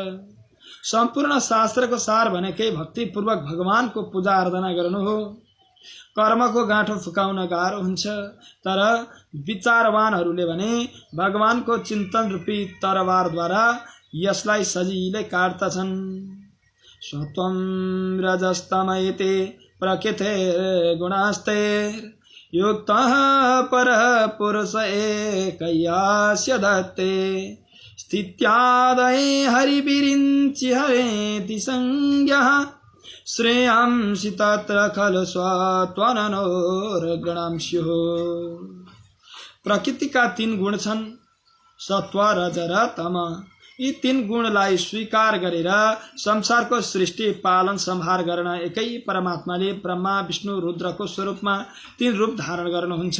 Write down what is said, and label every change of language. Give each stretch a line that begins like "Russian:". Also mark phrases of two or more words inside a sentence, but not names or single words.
Nepali: सम्पूर्ण शास्त्रको सार भनेकै भक्तिपूर्वक भगवानको पूजा आराधना गर्नु हो। कर्मको गाँठो फुकाउन गाह्रो हुन्छ, तर विचारवानहरूले भने भगवानको चिन्तन रूपी तरवारद्वारा यसलाई सजिलै काट्दछन्।
Sanskrit: सत्वं रजस्तमैते प्रकृतिर्गुणास्ते युक्तः परः पुरुष एकयस्य दत्ते स्थित्यादये हरिविरिञ्चि हरेति संज्ञः श्रेयांसि तत्र खलु सत्त्वननोर्गुणं स्युः।
Nepali: प्रकृतिका 3 गुण छन्, सत्व, रज र तम। यी 3 गुणलाई स्वीकार गरेर संसारको सृष्टि पालन सम्हार गर्न एकै परमात्माले ब्रह्मा विष्णु रुद्रको स्वरूपमा 3 रूप धारण गर्नुहुन्छ।